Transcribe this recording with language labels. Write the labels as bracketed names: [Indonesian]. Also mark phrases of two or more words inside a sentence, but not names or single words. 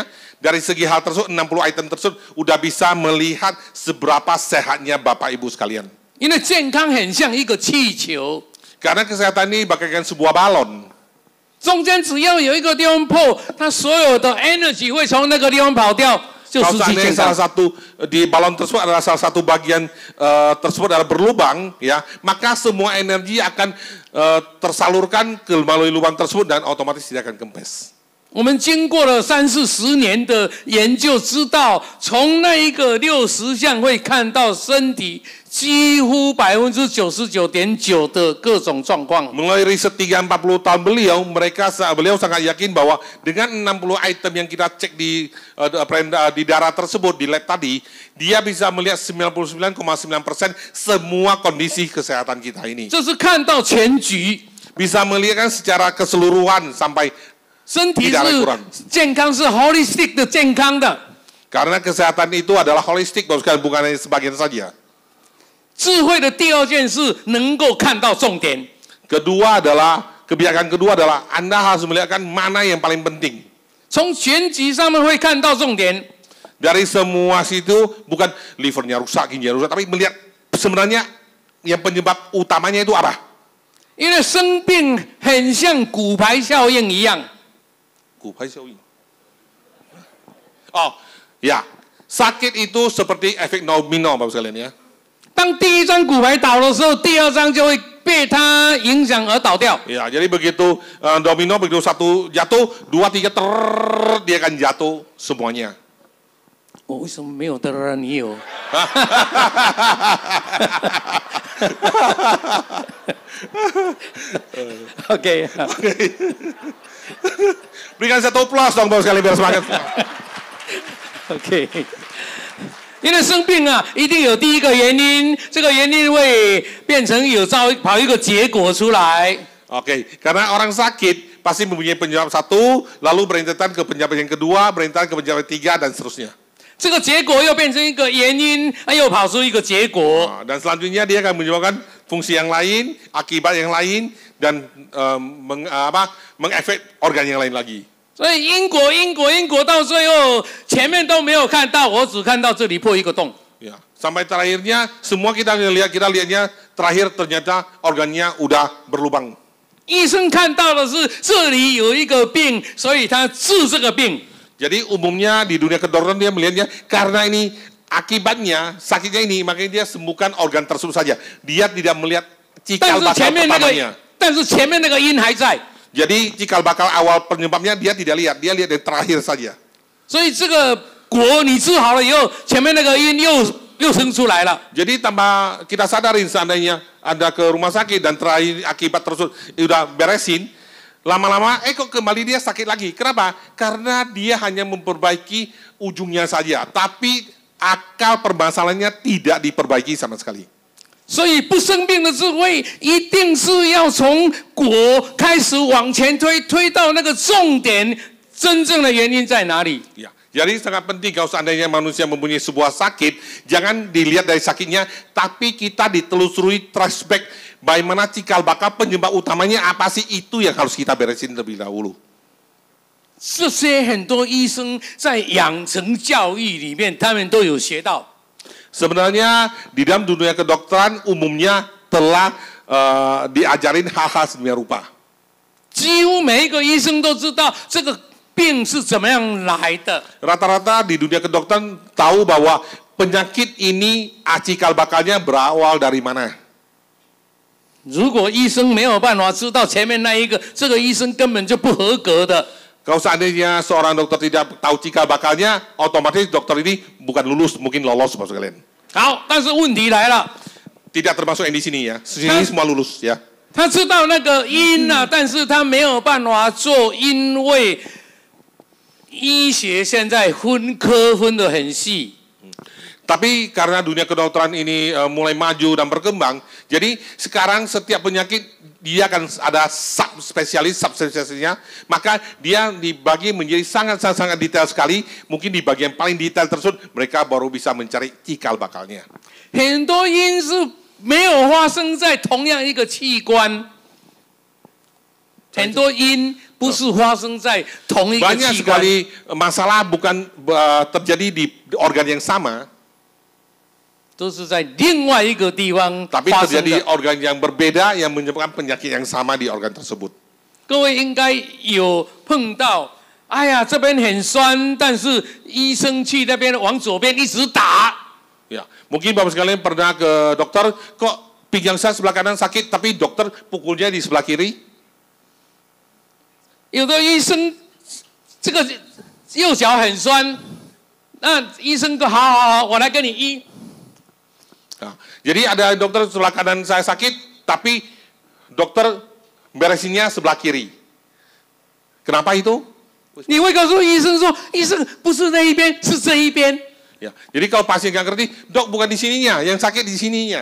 [Indonesian] Dari segi hal tersebut 60 item tersebut udah bisa melihat seberapa sehatnya Bapak Ibu sekalian. [Chinese] 因为健康很像一个气球， [Indonesian] Karena kesehatan ini bagaikan sebuah balon. [Chinese] 中间只要有一个地方破，它所有的 energy 会从那个地方跑掉，就 [Indonesian] Kalau [Chinese] 失去 [Indonesian] seandainya [Chinese] 健 [Indonesian] salah [Chinese] 康。 [Indonesian] satu di balon tersebut adalah salah satu bagian tersebut adalah berlubang, ya, maka semua energi akan tersalurkan ke melalui lubang tersebut dan otomatis tidak akan kempes. [Chinese] 我们经过了30-40年的研究，知道从那一个60项会看到身体几乎99.9%的各种状况。 [Indonesian] Melalui riset 30-40 tahun beliau sangat yakin bahwa dengan 60 item yang kita cek di darah tersebut di lab tadi, dia bisa melihat 99,9% semua kondisi kesehatan kita ini. [Chinese] 这是看到全局， [Indonesian] Bisa melihat secara keseluruhan sampai [Chinese] 身体 [Indonesian] tidak ada [Chinese] 是 [Indonesian] kurang. [Chinese] 健康，是 holistic 的健康的。 [Indonesian] Karena kesehatan itu adalah holistik, bukan hanya sebagian saja. [Chinese] 智慧的第二件事，能够看到重点。 [Indonesian] Kebijakan kedua adalah Anda harus melihatkan mana yang paling penting. [Chinese] 从全局上面会看到重点。 [Indonesian] Dari semua situ bukan livernya rusak, ginjalnya rusak, tapi melihat sebenarnya yang penyebab utamanya itu apa? [Chinese] 因为生病很像骨牌效应一样。 Kupai效应. [Indonesian] Oh, ya. Sakit itu seperti efek domino, Bapak sekalian ya. [Chinese] 当第一张骨牌倒的时候，第二张就会被它影响而倒掉。 [Indonesian] Ya, jadi begitu domino, begitu satu jatuh, 2, 3 dia akan jatuh semuanya. [Chinese] 我为什么没有的了？你有？ OK。 [Indonesian] Berikan satu plus dong Bapak sekalian biar semangat. [Chinese] OK。因为生病啊，一定有第一个原因，这个原因会变成跑一个结果出来。 [Indonesian] Oke, karena orang sakit pasti mempunyai penyebab satu, lalu berintetan ke penyebab yang kedua, berintetan ke penyebab tiga dan seterusnya. [Chinese] 这个结果又变成一个原因，又跑出一个结果。 [Indonesian] Dan selanjutnya dia akan menyebabkan fungsi yang lain, akibat yang lain, dan mengefek organ yang lain lagi. [Chinese] 所以因果到最后前面都没有看到，我只看到这里破一个洞。 [Indonesian] Ya, sampai terakhirnya semua kita lihatnya terakhir ternyata organnya udah berlubang. [Chinese] 医生看到的是这里有一个病，所以他治这个病。 [Indonesian] Jadi umumnya di dunia kedokteran dia melihatnya karena ini akibatnya sakitnya ini makanya dia sembuhkan organ tersebut saja. Dia tidak melihat cikal bakal pertamanya. [Chinese] 但是前面那个因还在。 [Indonesian] Jadi cikal bakal awal penyebabnya dia tidak lihat, dia lihat yang terakhir saja. [Chinese] 所以这个果你治好了以后，前面那个因又生出来了。 [Indonesian] Jadi tambah kita sadarin seandainya Anda ke rumah sakit dan terakhir akibat tersebut udah beresin, lama-lama kok kembali dia sakit lagi. Kenapa? Karena dia hanya memperbaiki ujungnya saja, tapi akal permasalahannya tidak diperbaiki sama sekali. [Chinese] 所以不生病的智慧，一定是要从果开始往前推到那个重点，真正的原因在哪里？ [Indonesian] Ya. Jadi sangat penting kalau seandainya manusia mempunyai sebuah sakit, jangan dilihat dari sakitnya, tapi kita ditelusuri [English] trace back [Indonesian] bagaimana cikal bakal penyebab utamanya apa sih, itu yang harus kita beresin terlebih dahulu. [Chinese] 这些很多医生在养成教育里面，他们都有学到。 [Indonesian] Sebenarnya di dalam dunia kedokteran umumnya telah diajarin hal-hal sedemikian rupa. [Chinese] 几乎每一个医生都知道这个病是怎么样来的。 [Indonesian] Rata-rata di dunia kedokteran tahu bahwa penyakit ini cikal bakalnya berawal dari mana. [Chinese] 如果医生没有办法知道前面那一个，这个医生根本就不合格的。 [Indonesian] Kalau seandainya seorang dokter tidak tahu cikal bakalnya, otomatis dokter ini bukan lulus, mungkin lolos Bapak sekalian. [Chinese] 好，但是问题来了， [Indonesian] Tidak termasuk yang di sini ya. Sini semua lulus ya. [Chinese] 他知道那个因啊，但是他没有办法做，因为医学现在分科分得很细。 [Indonesian] Tapi karena dunia kedokteran ini mulai maju dan berkembang, jadi sekarang setiap penyakit dia akan ada subspesialisnya, maka dia dibagi menjadi sangat detail sekali. Mungkin di bagian paling detail tersebut mereka baru bisa mencari cikal bakalnya. [Chinese] 很多因是没有发生在同样一个器官，很多因不是发生在同一个 [Indonesian] Banyak [Chinese] 器官。 [Indonesian] sekali masalah bukan terjadi di organ yang sama, [Chinese] 都是在另外一个地方 [Indonesian] tapi [Chinese] 发生 [Indonesian] terjadi [Chinese] 的。 [Indonesian] organ yang berbeda yang menyebabkan penyakit yang sama di organ tersebut. [Chinese] 各位应该有碰到，哎呀，这边很酸，但是医生去那边往左边一直打， [Indonesian] Ya, mungkin Bapak sekalian pernah ke dokter, kok pinggang saya sebelah kanan sakit, tapi dokter pukulnya di sebelah kiri. [Chinese] 有的医生这个右脚很酸，那医生说好，我来跟你医。 [Indonesian] Nah, jadi ada dokter sebelah kanan saya sakit, tapi dokter beresinnya sebelah kiri. Kenapa itu? [Chinese] 你会告诉医生说，医生不是那一边，是这一边。 [Indonesian] Ya, jadi kalau pasien nggak ngerti, dok bukan di sininya, yang sakit di sininya.